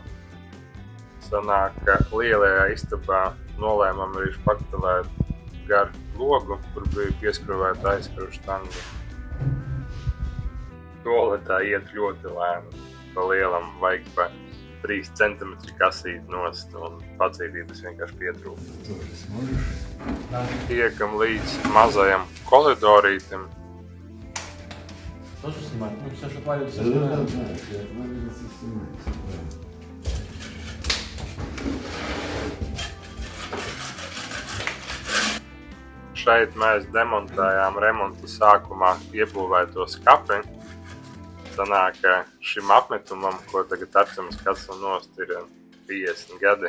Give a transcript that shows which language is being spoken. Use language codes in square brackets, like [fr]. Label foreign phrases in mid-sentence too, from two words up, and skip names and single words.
[lv] Sanāk, ka lielajā istabā nolēmām arī špaktelēt gar logu, kur bija pieskrūvēta aizkaru štanga. Toaletā iet ļoti lēni. Pa lielam vajag pa 3 centimetri kasīt nost un pacītības vienkārši pietrūkt. Tiekam līdz mazajam koridorītim. [ru] Тоже снимать? Ну, все, что отвалится, снимаем. [lv] Šeit mēs demontējām remonta sākumā iebūvēto skapi. Sanāk, ka šim apmetumam, ko tagad Arcems kasam nost, ir 50 gadi.